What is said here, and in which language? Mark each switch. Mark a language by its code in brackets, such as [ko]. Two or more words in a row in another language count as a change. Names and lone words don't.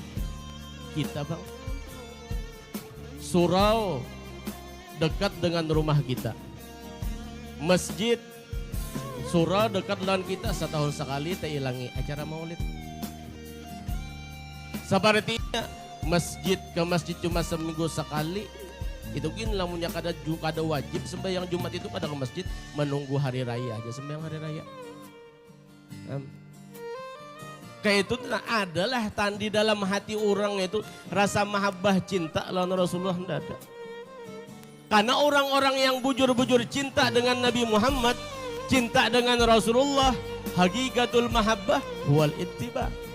[id] Kita bang, surau dekat dengan rumah kita. masjid surah dekat dengan kita setahun sekali tak ilangi acara maulid. Sepertinya masjid ke masjid cuma seminggu sekali. [bjn] Itu kan lamunnya kada wajib sembahyang Jumat itu kada ke masjid, menunggu hari raya aja sembahyang hari raya. [id] Kayak itu adalah tandi dalam hati orang itu rasa mahabbah cinta lawan Rasulullah tidak ada. Karena orang-orang yang bujur-bujur cinta dengan Nabi Muhammad, cinta dengan Rasulullah, [ar] hakikatul mahabbah wal ittiba.